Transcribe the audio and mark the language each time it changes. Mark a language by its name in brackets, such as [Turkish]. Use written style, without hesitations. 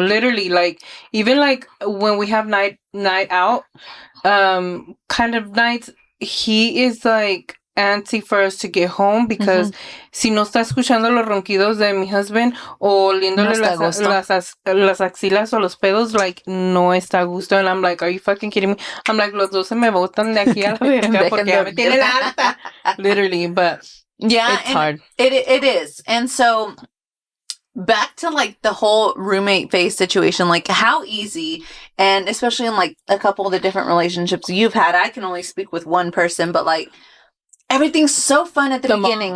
[English] Literally, like, even like when we have night out, kind of nights, he is like antsy for us to get home because si no está escuchando los ronquidos de mi husband o oliéndole las axilas o los pedos, like, no está a gusto. And I'm like, are you fucking kidding me? [Spanish] I'm like, los dos se me botan de aquí a la verga porque ya me tienen harta. [English] Literally, but yeah, it's hard. It is. And so back to like the whole roommate phase situation, like how easy, and especially in like a couple of the different relationships you've had, I can only speak with one person, but like everything's so fun at the beginning.